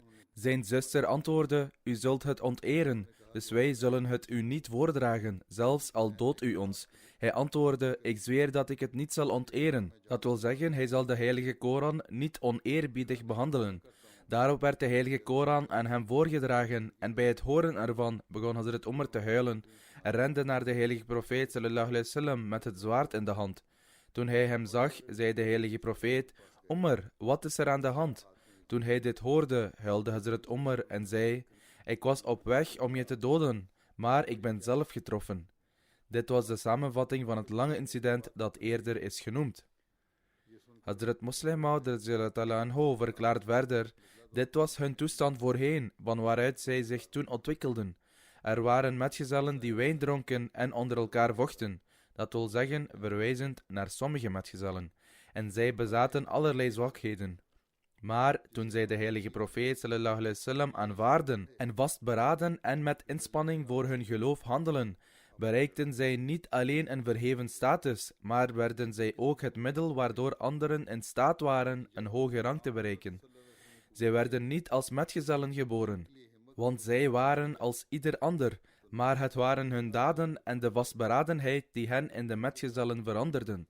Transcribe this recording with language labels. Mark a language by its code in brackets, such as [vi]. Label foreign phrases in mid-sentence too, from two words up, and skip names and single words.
[nl] Zijn zuster antwoordde: u zult het onteren, dus wij zullen het u niet voordragen, zelfs al doodt u ons. Hij antwoordde: ik zweer dat ik het niet zal onteren. Dat wil zeggen, hij zal de heilige Koran niet oneerbiedig behandelen. Daarop werd de heilige Koran aan hem voorgedragen en bij het horen ervan begon Hazrat Umar te huilen en rende naar de heilige profeet [ar] صلى الله عليه وسلم [nl] met het zwaard in de hand. Toen hij hem zag, zei de heilige profeet: Umar, wat is er aan de hand? Toen hij dit hoorde, huilde Hazrat Umar en zei: ik was op weg om je te doden, maar ik ben zelf getroffen. Dit was de samenvatting van het lange incident dat eerder is genoemd. Hazrat Muslih Maud [ar] رضي الله عنه [nl] verklaart verder: dit was hun toestand voorheen, van waaruit zij zich toen ontwikkelden. Er waren metgezellen die wijn dronken en onder elkaar vochten, dat wil zeggen verwijzend naar sommige metgezellen, en zij bezaten allerlei zwakheden. Maar toen zij de heilige profeet [ar] صلى الله عليه وسلم [nl] aanvaarden en vastberaden en met inspanning voor hun geloof handelen, bereikten zij niet alleen een verheven status, maar werden zij ook het middel waardoor anderen in staat waren een hoge rang te bereiken. Zij werden niet als metgezellen geboren, want zij waren als ieder ander, maar het waren hun daden en de vastberadenheid die hen in de metgezellen veranderden.